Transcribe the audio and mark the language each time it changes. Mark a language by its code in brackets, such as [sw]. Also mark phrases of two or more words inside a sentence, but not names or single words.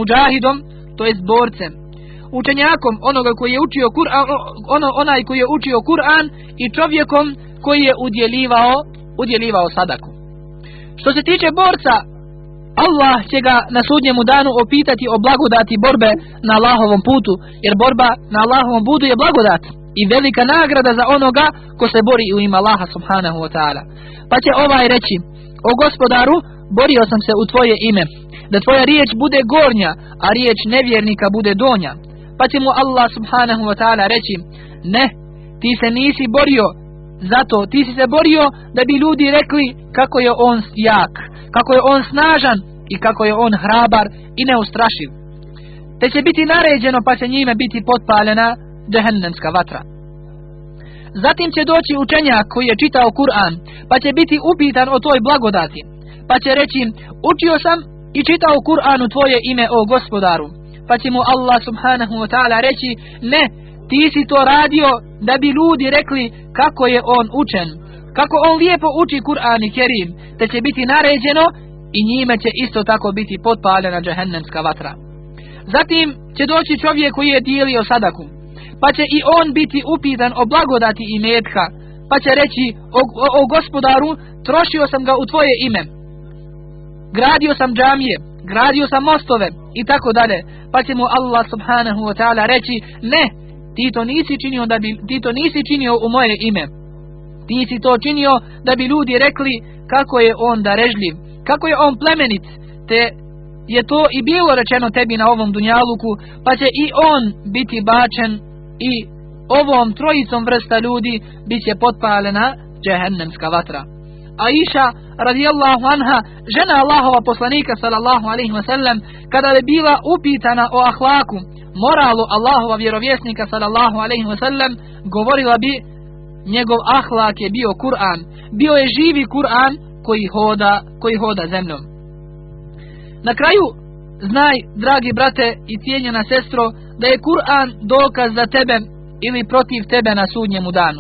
[bs] Muđahidom, to jest borcem, učenjakom onoga koji je učio Kur'an, onaj koji je učio Kur'an i čovjekom koji je udjeljivao sadaku. Što se tiče borca, Allah će ga na sudnjemu danu opitati o blagodati borbe na Allahovom putu, jer borba na Allahovom putu je blagodat i velika nagrada za onoga ko se bori u ime Allaha [ar] سبحانه وتعالى. [bs] Pa će ovaj reći: o Gospodaru, borio sam se u tvoje ime, da tvoja riječ bude gornja, a riječ nevjernika bude donja. Pa će mu Allah [ar] سبحانه وتعالى [bs] reći: ne, ti se nisi borio zato, ti si se borio da bi ljudi rekli kako je on jak, kako je on snažan i kako je on hrabar i neustrašiv. Te će biti naređeno, pa će njime biti potpaljena džehennemska vatra. Zatim će doći učenjak koji je čitao Kur'an, pa će biti upitan o toj blagodati, pa će reći: učio sam i čitao Kur'an u tvoje ime, o Gospodaru. Pa će mu Allah [ar] سبحانه وتعالى [bs] reći: ne, ti si to radio da bi ljudi rekli kako je on učen, kako on lijepo uči Kur'an i Kerim, te će biti naređeno i njime će isto tako biti potpaljena džehennemska vatra. Zatim će doći čovjek koji je dijelio sadaku, pa će i on biti upitan o blagodati imetka, pa će reći: o Gospodaru, trošio sam ga u tvoje ime, gradio sam džamije, gradio sam mostove i tako dalje. Pa će mu Allah [ar] سبحانه وتعالى [bs] reći: ne, ti to nisi činio u moje ime, ti si to činio da bi ljudi rekli kako je on darežljiv, kako je on plemenit, te je to i bilo rečeno tebi na ovom dunjaluku. Pa će i on biti bačen i ovom trojicom vrsta ljudi bit će potpalena džehennemska vatra. Aisha [ar] رضي الله عنها, [bs] žena Allahova poslanika [ar] صلى الله عليه وسلم, [bs] kada je bila upitana o ahlaku, moralu Allahova vjerovjesnika [ar] صلى الله عليه وسلم, [bs] govorila bi: njegov ahlak je bio Kur'an, bio je živi Kur'an koji hoda zemljom. Na kraju, znaj, dragi brate i cijenjena sestro, da je Kur'an dokaz za tebe ili protiv tebe na sudnjemu danu.